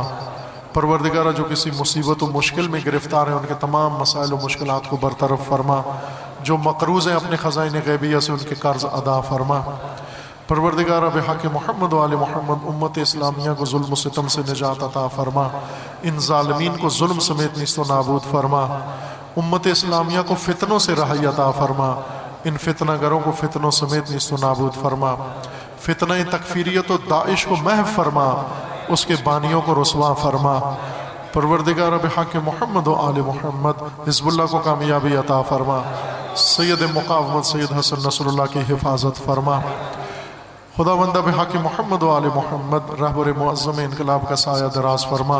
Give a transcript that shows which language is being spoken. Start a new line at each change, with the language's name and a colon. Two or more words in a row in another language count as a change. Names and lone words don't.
Urdu: پروردگارہ جو کسی مصیبت و مشکل میں گرفتار ہیں ان کے تمام مسائل و مشکلات کو برطرف فرما, جو مقروض ہیں اپنے خزائن غیبیہ سے ان کے قرض ادا فرما. پروردگارہ بحق محمد و آل محمد امت اسلامیہ کو ظلم و ستم سے نجات عطا فرما, ان ظالمین کو ظلم سمیت نیست و نابود فرما. امت اسلامیہ کو فتنوں سے رہائی عطا فرما, ان فتنہ گروں کو فتنوں سمیت نیست و نابود فرما. فتنہ تکفیریت و داعش کو محو فرما، اس کے بانیوں کو رسوا فرما۔ پروردگار بحق محمد و آل محمد حزب اللہ کو کامیابی عطا فرما۔ سید مقاومت سید حسن نصر اللہ کی حفاظت فرما۔ خدا بندہ بحق محمد و آل محمد رہبر معظم انقلاب کا سایہ دراز فرما۔